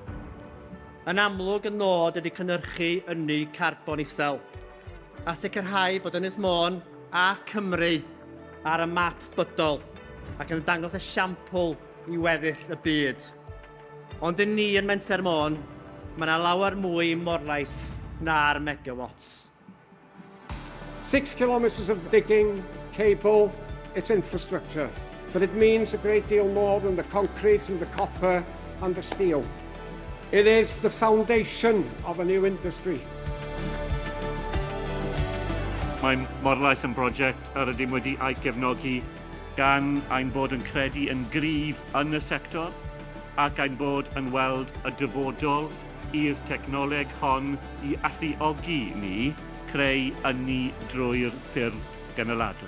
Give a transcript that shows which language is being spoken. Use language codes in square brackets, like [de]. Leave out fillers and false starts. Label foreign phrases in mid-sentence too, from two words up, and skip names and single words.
[cy] Yn amlwg y nod ydy cynhyrchu ynni carbon isel a sicrhau bod Ynys Môn a Cymru ar y map bydol ac yn dangos esiampl i weddill y byd. Ond yn ni yn Menter Môn, mae yna lawer mwy Morlais na'r megawatts. [en] 6 kilometres of digging, cable, it's infrastructure. But it means a great deal more than the concrete and the copper and the steel. It is the foundation of a new industry. [cy] Mae Morlais yn brosiect yr ydym wedi ei gefnogi gan ein bod yn credu yn gryf yn y sector ac ein bod yn weld y dyfodol i'r technoleg hon i alluogi ni creu ynni drwy'r ffurf gynaladwy.